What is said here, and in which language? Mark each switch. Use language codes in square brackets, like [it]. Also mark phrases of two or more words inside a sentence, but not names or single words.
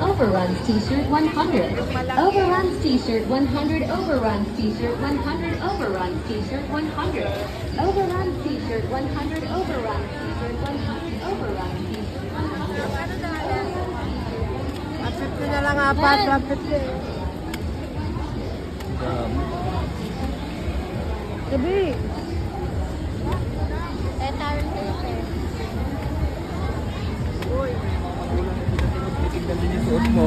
[en] Overruns t-shirt 100. Overruns t-shirt 100. Overruns t-shirt 100. Overruns t-shirt 100. Overruns t-shirt 100. Overruns t-shirt 100. Overruns t-shirt 100. [tl] Apit ko na lang apat, apit ko. Gabi. Uy. Tingnan din yung suot mo.